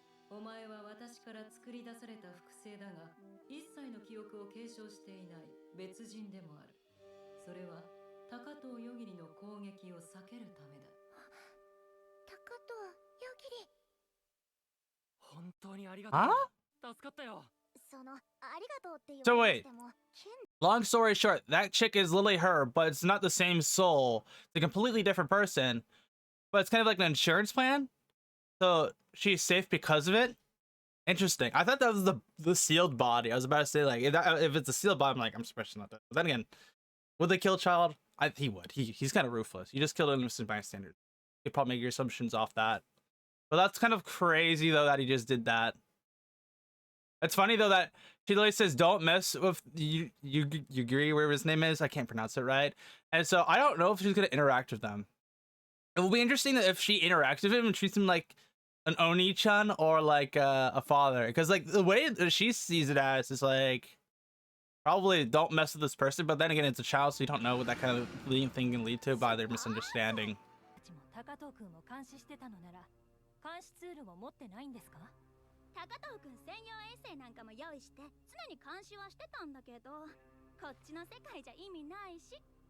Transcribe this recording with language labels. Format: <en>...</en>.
<ja>お前は私から作り出された複製だが、一切の記憶を継承していない別人でもある。それは高藤よぎりの攻撃を避けるためだ。高藤よぎり。本当にありがとう。</ja> <en>Huh?</en> <ja>助かったよ。そのありがとうって言</ja> <en>So</en> <ja>わ</ja> <en>wait.</en> <ja>れても、</ja> <en>Long story short, that chick is literally her, but it's not the same soul. It's a completely different person. But it's kind of like an insurance plan. So she's safe because of it. Interesting. I thought that was the sealed body. I was about to say like if it's a sealed body, I'm like I'm surprised not that. But then again, would they kill a child? He would. He's kind of ruthless. You just killed an innocent bystander. You probably make your assumptions off that. But that's kind of crazy though that he just did that. It's funny though that she literally says don't mess with YOGIRI, whatever his name is. I can't pronounce it right. And so I don't know if she's gonna interact with them. It will be interesting if she interacts with him and treats him like an Oni-chan or like a father, because like the way that she sees it as is like probably don't mess with this person, but then again it's a child, so you don't know what that kind of thing can lead to by their misunderstanding.</en> <ja>高藤君を監視してたのなら、監視ツールを持ってないんですか？高藤君専用衛星なんかも用意して常に監視はしてたんだけど、こっちの世界じゃ意味ないし。</ja>